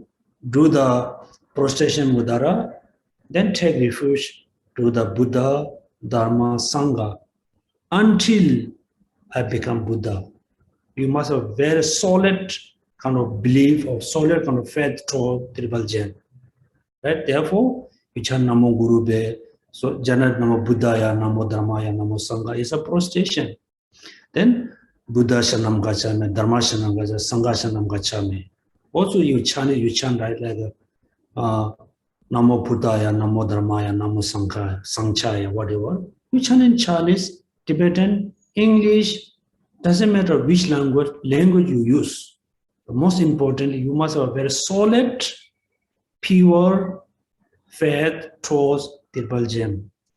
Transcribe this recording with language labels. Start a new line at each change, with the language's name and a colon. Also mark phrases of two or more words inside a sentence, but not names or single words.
English: Do the prostration mudara. Then take refuge to the Buddha, Dharma, Sangha until I become Buddha. You must have very solid kind of belief or solid kind of faith toward Triple Gem. Right? Therefore, you chant
Sanskrit: Namo Guru Be, so Janat Namo Buddhaya, Namo Dharmaya, Namo Sangha
English: is a prostration.
Sanskrit: Then Buddha Shanam Gacchami, Dharma Shanam Gacchami, Sangha Shanam Gacchami.
English: Also you chant right like
Sanskrit: Namo Buddhaya, Namo Dharmaya, Namo Sangha, Sangchaya,
English: whatever. You chant in Chinese, Tibetan, English, doesn't matter which language you use. But most importantly, you must have a very solid, pure faith towards Triple Gem.